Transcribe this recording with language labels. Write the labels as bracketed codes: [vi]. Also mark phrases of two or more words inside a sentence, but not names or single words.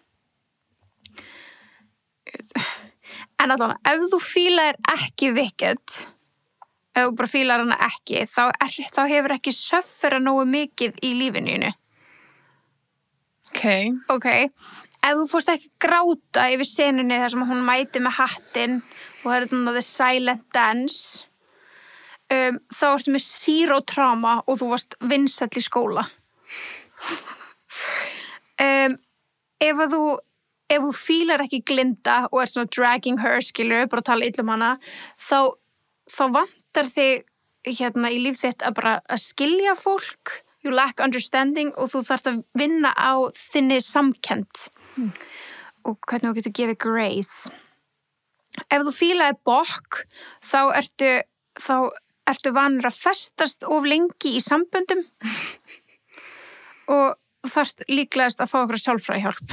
[is] En allavega, ef þú fílar ekki Wicked, ef þú bara fílar hana ekki, þá hefur ekki söffera nógu mikið í lífinu. Ok. Ef þú fórst ekki gráta yfir senunni þar sem hún mæti með hattinn og það er þetta [en] the silent dance, [is] þá ertu með zero trauma og þú varst vinsæll í skóla. Ef þú fílar ekki Glinda og er svona [en] dragging her, [is] skilur, bara tala illa um hana, þá vantar þig í líf þitt að bara að skilja fólk, [en] you lack understanding [is] og þú þarft að vinna á þinni samkennd og hvernig þú getur gefið grace. Ef þú fílaði bokk, þá ertu vanur að festast of lengi í samböndum og þú þarft líklegast að fá okkur sjálfræðihjálp.